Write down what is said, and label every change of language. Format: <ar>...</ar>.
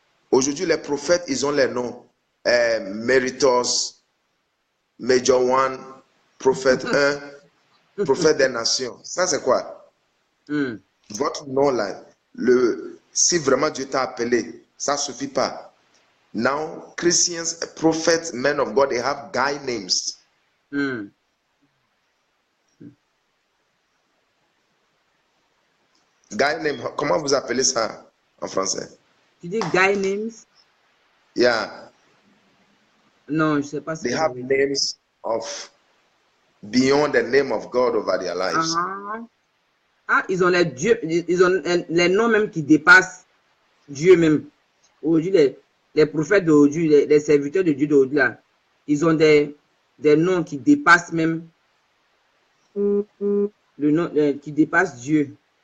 <fr>Aujourd'hui, les prophètes, ils ont les noms. Méritos, Major One, prophète 1, prophète des nations. Ça, c'est quoi? Votre nom, là, si vraiment Dieu t'a appelé, ça ne suffit pas.</fr> <en>Now, Christians, prophets, men of God, they have guy names. Guy name,</en> <fr>comment vous appelez ça en français? Tu dis</fr> <en>guy names? Yeah.</en> <fr>Non, je ne sais pas.</fr> <en>They have names of beyond the name of God over their lives.</en> <fr>Ils ont les noms même qui dépassent Dieu même. Aujourd'hui, les prophètes d'aujourd'hui, les serviteurs de Dieu d'aujourd'hui, là, ils ont des noms qui dépassent même le nom qui dépasse Dieu.</fr>